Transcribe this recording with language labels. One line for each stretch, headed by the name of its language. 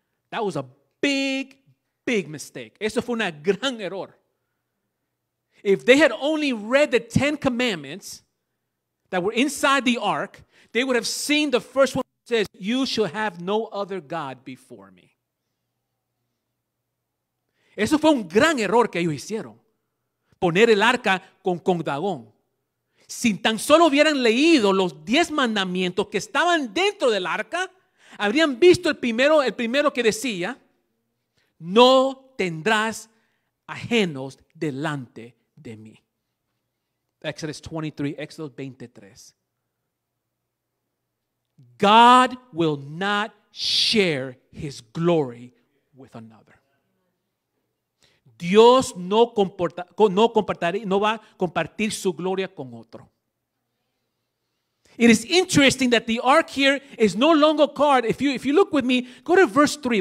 English: That was a big, big mistake.
Spanish: Eso fue un gran error.
English: If they had only read the 10 commandments that were inside the ark, they would have seen the first one that says, you shall have no other God before me.
Spanish: Eso fue un gran error que ellos hicieron. Poner el arca con Dagón. Si tan solo hubieran leído los 10 mandamientos que estaban dentro del arca, habrían visto el primero que decía, no tendrás ajenos delante de mí.
English: Exodus 23. God will not share his glory with another.
Spanish: Dios no va a compartir su gloria con otro.
English: It is interesting that the ark here is no longer called, if you look with me, go to verse 3.